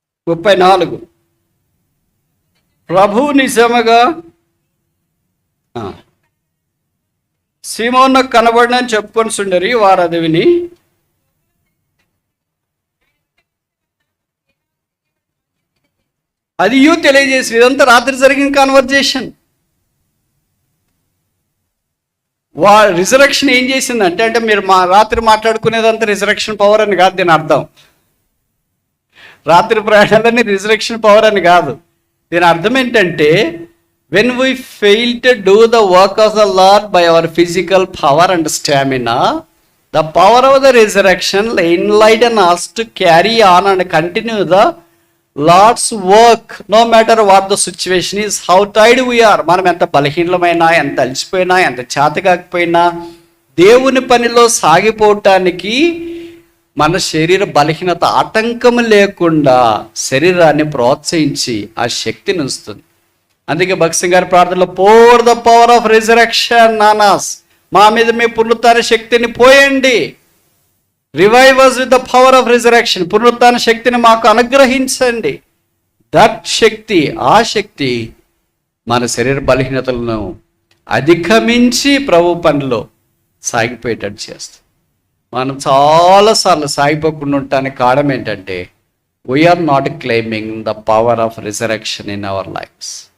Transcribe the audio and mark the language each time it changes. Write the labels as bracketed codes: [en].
[te] ముప్పై 34 ప్రభు నిజముగా సీమోను కనబడినని చెప్పుకొని సుండరి, వారు అది విని అది తెలియజేసి. ఇదంతా రాత్రి జరిగిన కాన్వర్జేషన్. రిజరక్షన్ ఏం చేసిందంటే, అంటే మీరు రాత్రి మాట్లాడుకునేదంతా రిజరక్షన్ పవర్ అని కాదు దీని అర్థం. రాత్రి ప్రయాణాలన్నీ రిజరక్షన్ పవర్ అని కాదు. దీని అర్థం ఏంటంటే, [en] when we fail to do the work of the Lord by our physical power and stamina, the power of the resurrection will enlighten us to carry on and continue the Lord's work, no matter what the situation is, how tired we are. [te] మనం ఎంత బలహీనమైనా, ఎంత అలసిపోయినా, ఎంత చేతకాకపోయినా దేవుని పనిలో సాగిపోవటానికి మన శరీర బలహీనత ఆటంకం లేకుండా శరీరాన్ని ప్రోత్సహించి ఆ శక్తిని ఉంచుతుంది. అందుకే భక్త్ సింగ్ గారి ప్రార్థనలో, [en] pour the power of resurrection on us, [te] మా మీద మీ పునరుత్థాన శక్తిని పోయండి. [en] Revive us with the power of resurrection. [te] పునరుత్థాన శక్తిని మాకు అనుగ్రహించండి. దట్ శక్తి, ఆ శక్తి మన శరీర బలహీనతలను అధిగమించి ప్రభు పనిలో సాగిపోయేటట్టు చేస్తుంది. మనం చాలాసార్లు సాగిపోకుండా ఉండటానికి కారణం ఏంటంటే [en] We're not claiming the power of resurrection in our lives.